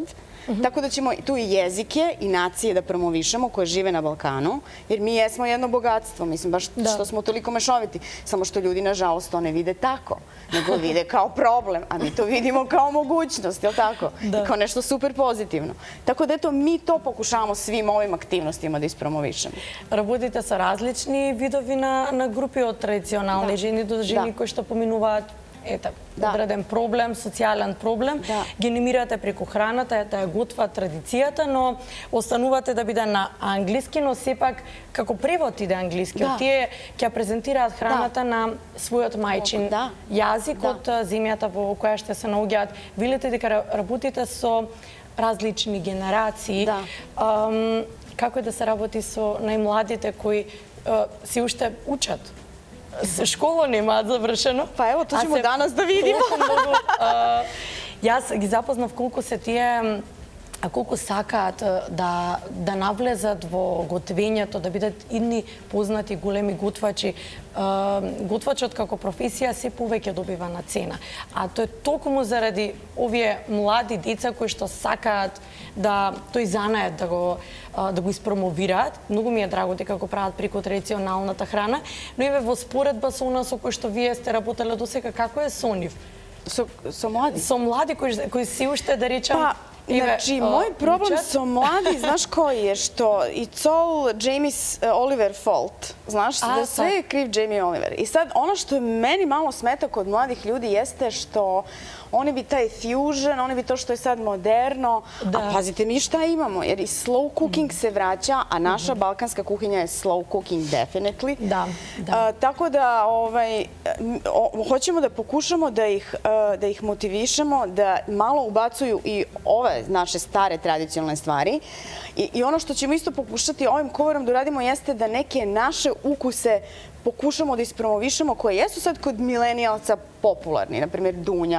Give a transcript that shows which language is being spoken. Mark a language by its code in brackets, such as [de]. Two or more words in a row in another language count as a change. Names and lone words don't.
[sr] Tako da ćemo tu i jezike i nacije da promovišemo koje žive na Balkanu, jer mi jesmo jedno bogatstvo, mislim, baš što smo toliko mešoviti. Samo što ljudi, nažalost, to ne vide tako, nego vide kao problem, a mi to vidimo kao mogućnost, je li tako? I kao nešto super pozitivno. Tako da, eto, mi to pokušavamo svim ovim aktivnostima da ispromovišemo. [mk] Работите со различни видови на групи од традиционални жени до жени кои што поминуваат одреден проблем, социјален проблем, ги анимирате преку храната, да ја готват традицијата, но останувате да биде на англиски, но сепак како превод иде англиски. Тие ќе презентираат храната на својот мајчин јазик од земјата во која ще се наоѓаат. Велите дека работите со различни генерации. Како е да се работи со најмладите кои се уште учат? Школа немаат завршено. [sr] Па ево, то ćemo danas da vidimo. [mk] Јас ги запознав колку се тие, колку сакаат да навлезат во готвењето, да бидат идни познати големи готвачи. Готвачот како професија се повеќе добива на цена. А тоа е токму заради овие млади деца кои што сакаат да тој занает да го испромовираат. Многу ми е драго дека го прават преку традиционалната храна, но еве во споредба со нас со кој што вие сте работеле досега, како е со нив? Со млади? Со млади кои се уште, да речем, [sr] Znači, moj problem sa mladi, znaš koji je, što [en] it's all Jamie's Oliver fault. [sr] Znaš, da sve je kriv Jamie Oliver. I sad, ono što meni malo smeta kod mladih ljudi jeste što oni bi taj fusion, oni bi to što je sad moderno, a pazite mi šta imamo, jer i [en] slow cooking [sr] se vraća, a naša balkanska kuhinja je [en] slow cooking definitely. [sr] Tako da hoćemo da pokušamo da ih motivišemo, da malo ubacuju i ove naše stare tradicionalne stvari. I ono što ćemo isto pokušati ovim kovorom da uradimo jeste da neke naše ukuse pokušamo da ispromovišemo koje jesu sad kod milenijalca popularni, na primjer dunja.